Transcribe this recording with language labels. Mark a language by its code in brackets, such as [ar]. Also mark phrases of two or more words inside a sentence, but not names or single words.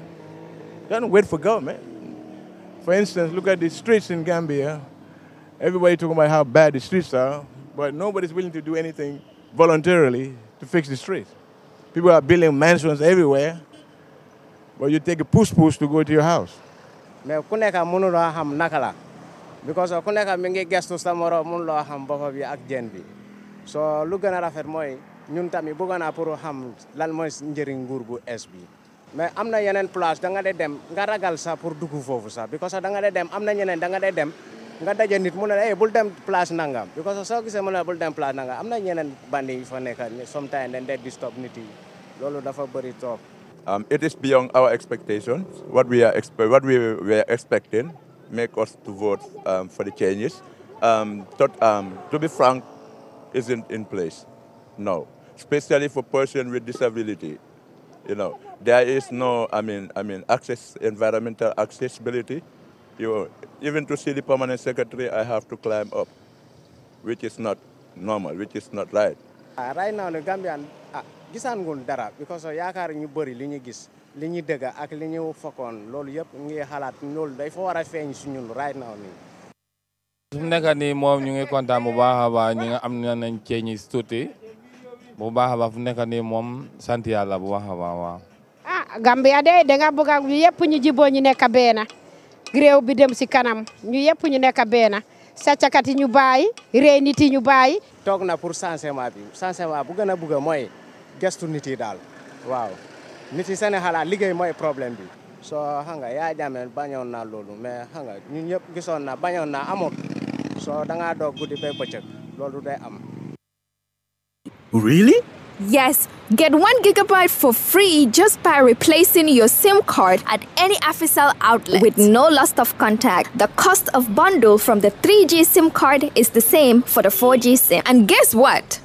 [en] Don't wait for government. For instance, look at the streets in Gambia. Everybody talking about how bad the streets are, but nobody's willing to do anything voluntarily to fix the streets. People are building mansions everywhere, but you take a push to go to your house. [wo] Mais ku nekk mënu la xam naka la because ku nekk mi ngi gestu sa morom mun loo xam boppam bi ak jën bi so lu gën a rafet mooy ñun tamit bëgg naa pour xam lan mooy njëriñ nguur bu es bi mais am na yeneen place da nga dee dem nga ragal sax pour dugg foofu sax because da nga dee dem am na ñeneen da nga dee dem nga daje nit mu ne la bul dem place nangam because soo gisee mu ne bul dem place nangam am na ñeneen bandi yi fa nekk sometimes dañ dee disturb nit yi loolu dafa bëri trop. [en] It is beyond our expectations. What we were expecting make us to vote for the changes. To be frank, isn't in place. No, especially for person with disability. You know, there is no, environmental accessibility. Even to see the permanent secretary, I have to climb up, which is not normal, which is not right. Right now, the Gambian [wo] gisaan ngul dara because yaakaar ñu bëri li ñu gis li ñu dëgg ak li ñu fokkoon loolu yëpp ngi xalaat loolu day fa war a feeñ si ñun [en] right now [wo] nii. su nekk nii moom ñu ngi kontaan bu baax a baax ñi nga am nañ ceeñi tuuti bu baax a baax fu nekk nii moom sant yàlla bu baax a baax waaw. Gambia de da nga bëgg ñu yëpp ñu jiboo ñu nekk benn réew bi dem si kanam ñu yëpp ñu nekk benn sàccakat yi ñu bàyyi rey nit yi ñu bàyyi. toog na pour changement bu gën a bëgg mooy. gestu nit yi daal waaw nit yi seen xalaat liggéey mooy problème bi soo xam nga yaa Jammeh bañoon naa loolu mais xam nga ñun ñëpp gisoon na bañoon naa amul soo da ngaa doog guddi ba bëccëg loolu day am. [en] Really? Yes, get 1 gigabyte for free just by replacing your SIM card at any Africell outlet with no loss of contact. The cost of bundle from the 3G SIM card is the same for the 4G SIM. And guess what?